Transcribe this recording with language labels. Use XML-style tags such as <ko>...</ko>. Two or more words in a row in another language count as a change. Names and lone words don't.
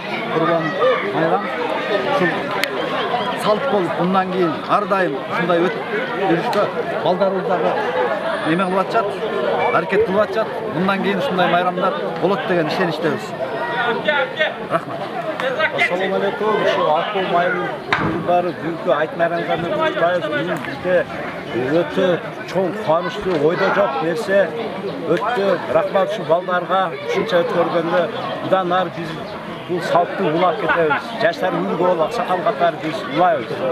<ky>Курбан майрам ушул салт болуп, мындан кийин ар дайым ушундай өтүп жүрүшкө балдарыбыз дагы неме кылып атышат, аракет кылып атышат. Мындан кийин ушундай майрамдар болот деген ишеничтебиз. Рахмат.</ky> <ar>السلام عليكم.</ar> <ky>Şu Apkom ayылдары бүгүнкү айт майрамдарына куттуктайбыз. Бүгүн бизде өтө чоң кубанычтуу, ойдо жок нерсе өттү. Рахмат ушу балдарга ушунча өткөргөндө. Мындан ары биз бул салтты улап кетебиз. Жаштар үлгү болуп, аксакал катары биз улайбыз.</ky>